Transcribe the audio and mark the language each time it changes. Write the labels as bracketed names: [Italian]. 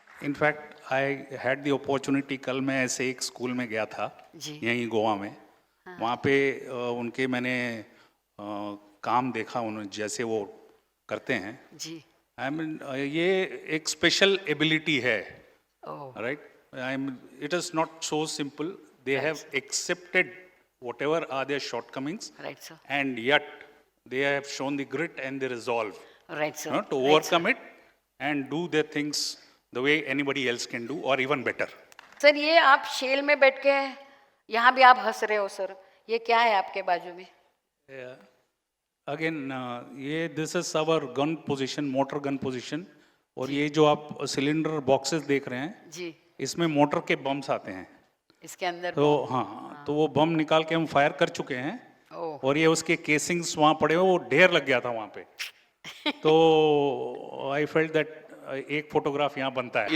[English] In fact I had the opportunity. [Hindi] कल मैं ऐसे एक स्कूल में गया था यहीं गोवा में. वहाँ पे उनके मैंने काम देखा, उन्होंने जैसे वो करते हैं जी. आई मीन ये एक स्पेशल एबिलिटी है. [English] Right. It is not so simple. They have accepted whatever are their shortcomings, Right, sir. and yet they have shown the grit and the resolve, Right, sir. to overcome it and do their things the way anybody else can do or even better. [Hindi] Sir ये आप shell में बैठ के यहाँ भी आप हंस रहे हो सर, ये क्या है आपके बाजू में? [English] Again, ये this is our gun position, motor gun position. [Hindi] और ये जो आप सिलेंडर बॉक्सेस देख रहे हैं जी, इसमें मोटर के बम्स आते हैं. इसके अंदर तो हाँ, तो वो बम निकाल के हम फायर कर चुके हैं. ओह. और ये उसके केसिंग्स वहाँ पड़े हुए, वो ढेर लग गया था वहाँ पे. तो [English] I felt that [Hindi] एक फोटोग्राफ यहाँ बनता है.